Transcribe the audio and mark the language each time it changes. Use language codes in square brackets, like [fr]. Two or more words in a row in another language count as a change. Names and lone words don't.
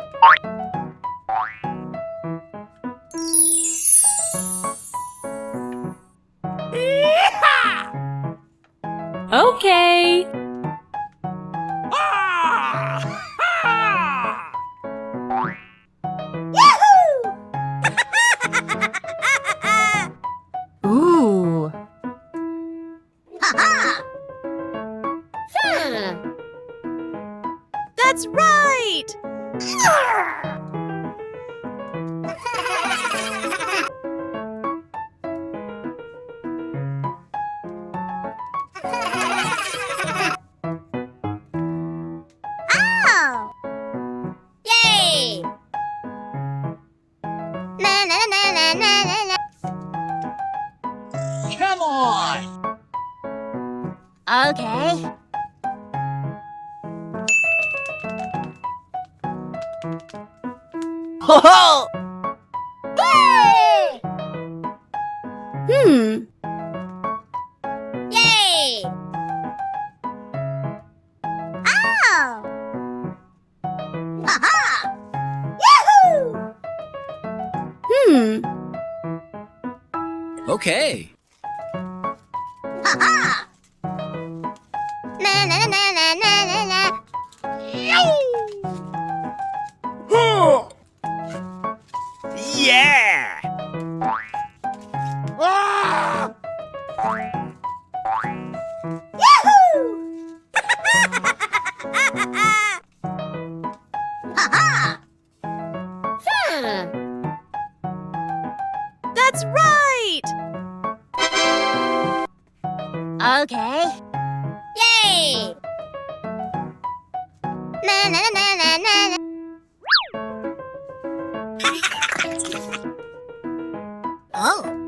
[en] Okay. Ooh. Ha-ha! That's right! Oh! Yay! Na na na na na na na. Come on! Okay. Ho ho! Yay! Hmm. Yay! Oh! Ha-ha! Yahoo! Hmm. Okay. Ha-ha! Na na na na na na na. Yeah! Yahoo! Ha-ha! That's right! Okay. Yay! Na na na na na na. Oh.